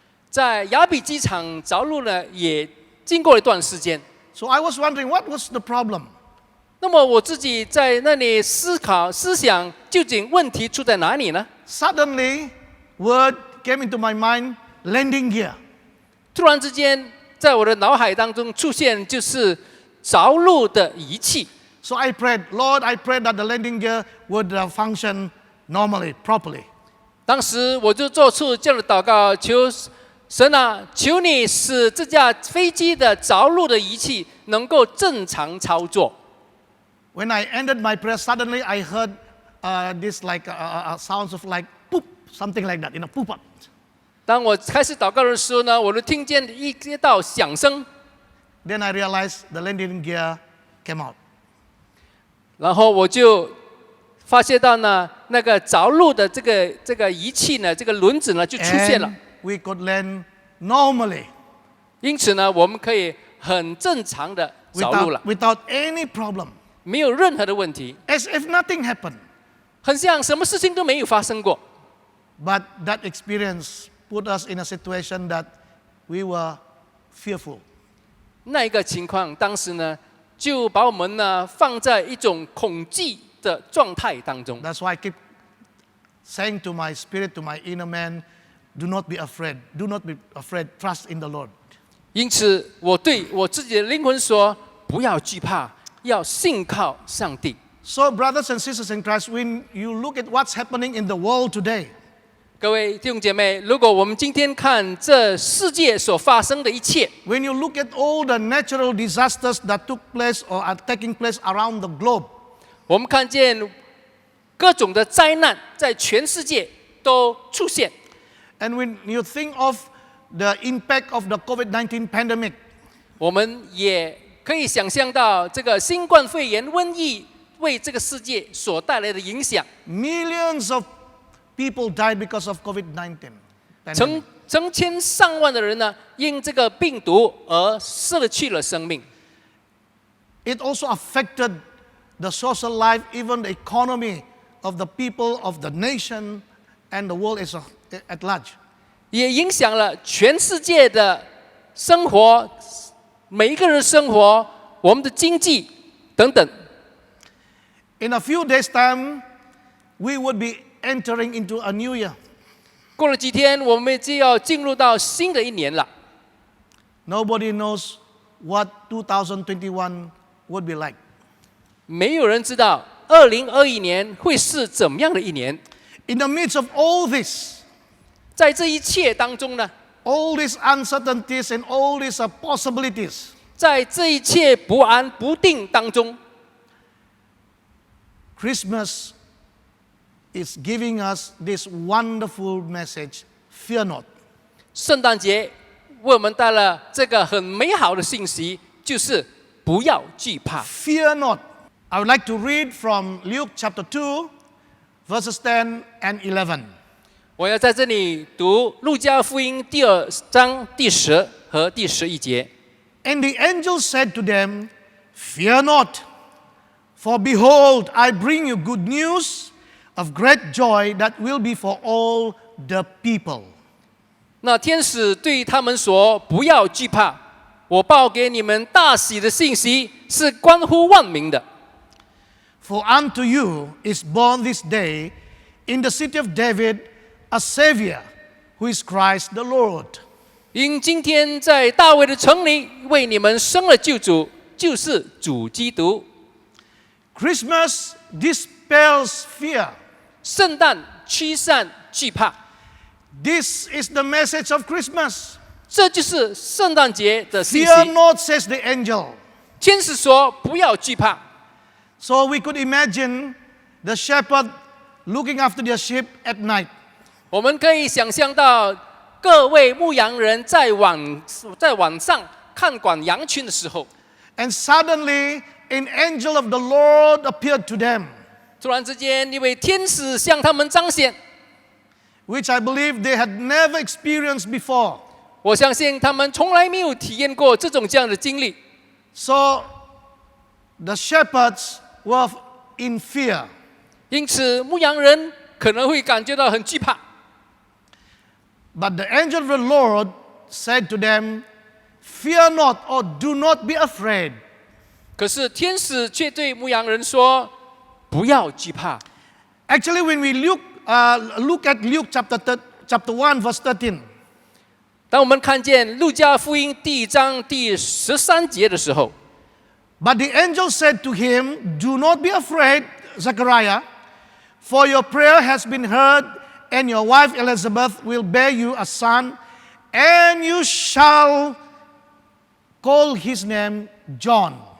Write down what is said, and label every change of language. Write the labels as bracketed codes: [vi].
[zh] 在雅比机场着陆呢，也经过了一段时间。 [en] So I was wondering what was the problem. [zh] 那么我自己在那里思想，究竟问题出在哪里呢？ [en] Suddenly, word came into my mind, landing gear. [zh] 突然之间，在我的脑海当中出现就是着陆的仪器。 [en] So I prayed, Lord, I prayed that the landing gear would function normally, properly. [zh] 当时我就做出这样的祷告，求神啊，求你使这架飞机的着陆的仪器能够正常操作。 [en] When I ended my prayer, suddenly I heard this like sounds of like poop, something like that, poop up. [zh] 当我开始祷告的时候呢，我就听见一道响声， [en] Then I realized the landing gear came out. [zh] 然后我就发现到呢，那个着陆的这个仪器呢，这个轮子呢就出现了。 [en] And we could land normally [zh] 因此呢，我们可以很正常的着陆了， [en] without any problem, [zh] 没有任何的问题， [en] as if nothing happened. [zh] 很像什么事情都没有发生过。 [en] But that experience put us in a situation that we were fearful. [zh] 那一个情况，当时呢，就把我们呢放在一种恐惧的状态当中。 [en] That's why I keep saying to my spirit, to my inner man, do not be afraid. Do not be afraid. Trust in the Lord. [zh] 因此，我对我自己的灵魂说：不要惧怕，要信靠上帝。 [en] So, brothers and sisters in Christ, when you look at what's happening in the world today, [zh] 各位弟兄姐妹，如果我们今天看这世界所发生的一切， [en] when you look at all the natural disasters that took place or are taking place around the globe, [zh] 我们看见各种的灾难在全世界都出现。 [en] and when you think of the impact of the COVID-19 pandemic, [zh] 我们也可以想象到这个新冠肺炎瘟疫为这个世界所带来的影响。 [en] millions of people died because of COVID-19 pandemic. [zh] 成千上万的人呢，因这个病毒而失去了生命。 [en] It also affected the social life, even the economy of the people, of the nation, and the world at large. [zh] 也影响了全世界的生活，每一个人的生活，我们的经济等等。 [en] In a few days' time, we would be entering into a new year. [zh] 过了几天，我们就要进入到新的一年了。 [en] Nobody knows what 2021 would be like. [zh] 没有人知道2021年会是怎么样的一年。 [en] In the midst of all this, [zh] 在这一切当中呢， [en] all these uncertainties and all these possibilities, [zh] 在这一切不安不定当中， [en] Christmas is giving us this wonderful message, fear not. [zh] 圣诞节为我们带了这个很美好的信息，就是不要惧怕。 [en] Fear not. I would like to read from Luke chapter 2, verses 10 and 11. [zh] 我要在这里读路加福音第2章第10和第11节。 [en] And the angel said to them, Fear not, For behold, I bring you good news of great joy that will be for all the people. [zh] 那天使对他们说：“不要惧怕，我报给你们大喜的信息，是关乎万民的。 [en] For unto you is born this day in the city of David a Savior, who is Christ the Lord. [zh] 因今天在大卫的城里为你们生了救主，就是主基督。 [en] Christmas dispels fear. [zh] 圣诞驱散惧怕， [en] This is the message of Christmas. [zh] 这就是圣诞节的信息。 [en] Fear not, says the angel. [zh] 天使说：“不要惧怕。” [en] So we could imagine the shepherd looking after their sheep at night. [zh] 我们可以想象到各位牧羊人在晚上看管羊群的时候， [en] And suddenly an angel of the Lord appeared to them, [zh] 突然之间一位天使向他们彰显。 [en] which I believe they had never experienced before. [zh] 我相信他们从来没有体验过这样的经历， [en] So the shepherds were in fear. [zh] 因此牧羊人可能会感觉到很惧怕。 [en] But the angel of the Lord said to them, Fear not, or do not be afraid. [zh] 可是天使却对牧羊人说：“不要惧怕。” [en] Actually, when we look at Luke chapter 1, verse 13, [zh] 当我们看见路加福音第1章第13节的时候， [en] but the angel said to him, Do not be afraid, Zechariah, for your prayer has been heard, and your wife Elizabeth will bear you a son, and you shall call his name John.